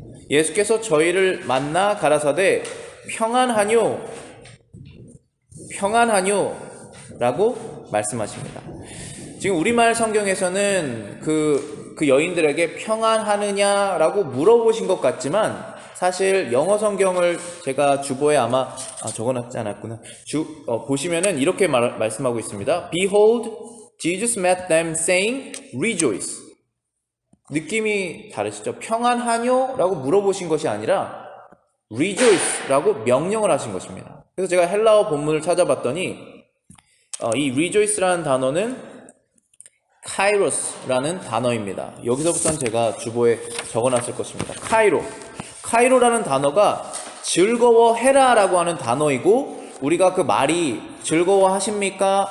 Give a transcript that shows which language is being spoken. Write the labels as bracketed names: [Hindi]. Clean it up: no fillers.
[Korean] 예수께서 저희를 만나 가라사대 평안하뇨, 평안하뇨 라고 말씀하십니다. 지금 우리말 성경에서는 그 여인들에게 평안하느냐라고 물어보신 것 같지만, 사실 영어 성경을 제가 주보에 아마 적어놨지 않았구나. 보시면은 이렇게 말씀하고 있습니다. [English] Behold, Jesus met them saying, Rejoice. [Korean] 느낌이 다르시죠? 평안하뇨? 라고 물어보신 것이 아니라 Rejoice 라고 명령을 하신 것입니다. 그래서 제가 헬라어 본문을 찾아봤더니 이 Rejoice라는 단어는 카이로스라는 단어입니다. 여기서부터는 제가 주보에 적어놨을 것입니다. 카이로라는 단어가 즐거워해라 라고 하는 단어이고, 우리가 그 말이 즐거워하십니까?